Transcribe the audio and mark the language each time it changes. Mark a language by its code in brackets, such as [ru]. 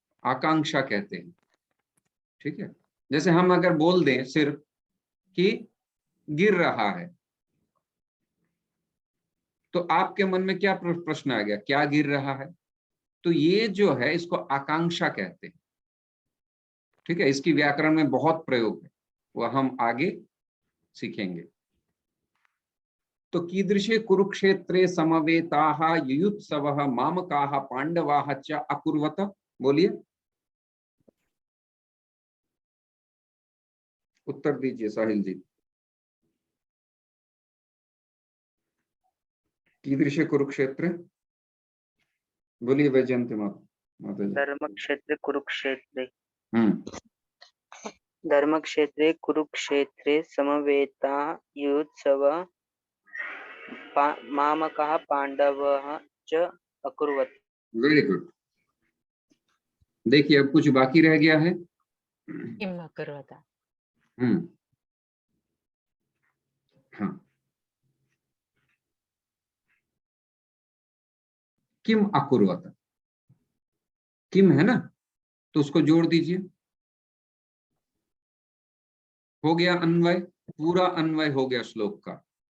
[hi] आकांक्षा कहते हैं, ठीक है। जैसे हम अगर बोल दें सिर्फ कि गिर रहा है, तो आपके मन में क्या प्रश्न आ गया? क्या गिर रहा है? तो ये जो है, इसको आकांक्षा कहते हैं, ठीक है। इसकी व्याकरण में बहुत प्रयोग है, वह हम आगे सीखेंगे। [sa] तो कीदृशे कुरुक्षेत्रे समवेताः युयुत्सवः मामकाः पांडवाः च अकुर्वत। [hi] बोलिए, उत्तर दीजिए साहिल जी। [sa] कीदृशे कुरुक्षेत्रे, [hi] बोलिए वैजयंती माता जी। [sa] धर्म क्षेत्र कुरुक्षेत्रे। हम्म, धर्म क्षेत्रे कुरुक्षेत्रे समवेताः युयुत्सवः मामकाः पांडवाः च अकुर्वत। [en] Very good. [hi] देखिए, अब कुछ बाकी रह गया है। [sa] किम अकुर्वत। [hi] हाँ, [sa] किम अकुर्वत, [hi] किम है ना, तो उसको जोड़ दीजिए, हो गया अन्वय, पूरा अन्वय हो गया श्लोक का।